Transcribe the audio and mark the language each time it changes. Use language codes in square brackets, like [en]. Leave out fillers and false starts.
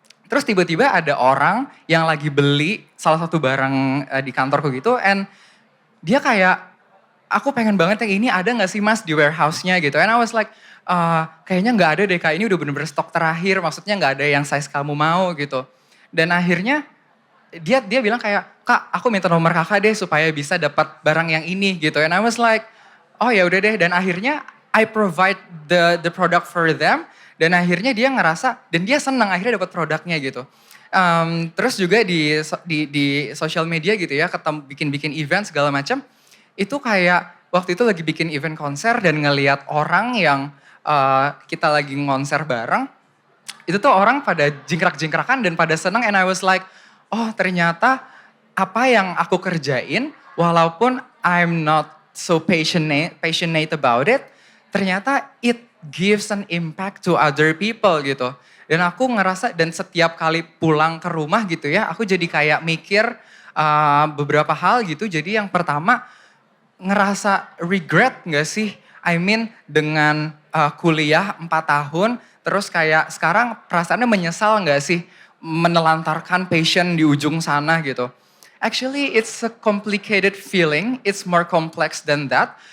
[id] Terus tiba-tiba ada orang yang lagi beli salah satu barang di kantorku gitu, and dia kayak, aku pengen banget yang ini, ada gak sih mas di warehouse-nya gitu. [en] And I was like, [id] kayaknya gak ada deh kak, ini udah bener-bener stok terakhir, maksudnya gak ada yang size kamu mau gitu. Dan akhirnya dia bilang kayak, kak aku minta nomor kakak deh supaya bisa dapat barang yang ini gitu. [en] And I was like, [id] oh ya udah deh. Dan akhirnya [en] I provide the product for them. [id] Dan akhirnya dia ngerasa, dan dia senang akhirnya dapat produknya gitu. Terus juga di social media gitu ya, bikin event segala macam. Itu kayak waktu itu lagi bikin event konser dan ngelihat orang yang kita lagi konser bareng. Itu tuh orang pada jingkrak-jingkrakan dan pada senang, [en] and I was like, [id] oh ternyata apa yang aku kerjain walaupun [en] I'm not so passionate about it, [id] ternyata [en] it gives an impact to other people [id] gitu. Dan aku ngerasa, dan setiap kali pulang ke rumah gitu ya, aku jadi kayak mikir beberapa hal gitu. Jadi yang pertama, ngerasa regret gak sih? [en] I mean [id] dengan kuliah 4 tahun, terus kayak sekarang perasaannya menyesal gak sih? Menelantarkan passion di ujung sana gitu. [en] Actually it's a complicated feeling, it's more complex than that.